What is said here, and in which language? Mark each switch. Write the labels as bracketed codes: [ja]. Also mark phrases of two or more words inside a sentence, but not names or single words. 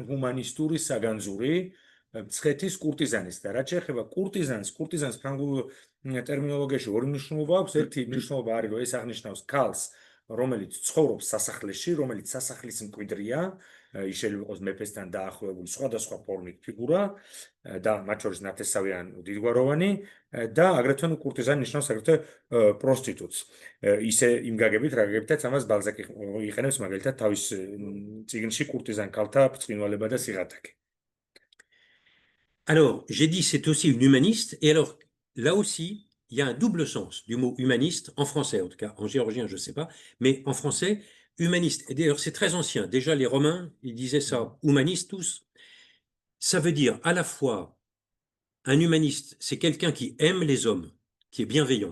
[ka] ჰუმანისტური საგანძური მცხეთის კურტიზანის და რაც შეეხება კურტიზანს ფრანგულ ტერმინოლოგიაში ორი მნიშვნელობა აქვს, ერთი მნიშვნელობა არის რომ ეს აღნიშნავს ქალს, რომელიც ცხოვრობს სასახლეში, რომელიც სასახლის მკვიდრია, ის შეიძლება იყოს მეფესთან დაახლოებული სხვადასხვა ფორმით ფიგურა და მათ შორის ნათესავი ან დიდგვაროვანი და აგრეთვე კურტიზანი ნიშნავს აგრეთვე პროსტიტუტს. ისე იმ გაგებით, რა გაგებითაც ამას ბალზაკი იყენებს მაგალითად თავის წიგნში კურტიზან ქალთა ბრწყინვალება და სიღატაკე. [fr] Alors, j'ai dit c'est aussi une humaniste, et alors là aussi, il y a un double sens du mot humaniste, en français en tout cas, en géorgien je ne sais pas, mais en français, humaniste, et d'ailleurs c'est très ancien, déjà les Romains, ils disaient ça, humanistes tous, ça veut dire à la fois, un humaniste, c'est quelqu'un qui aime les hommes, qui est bienveillant.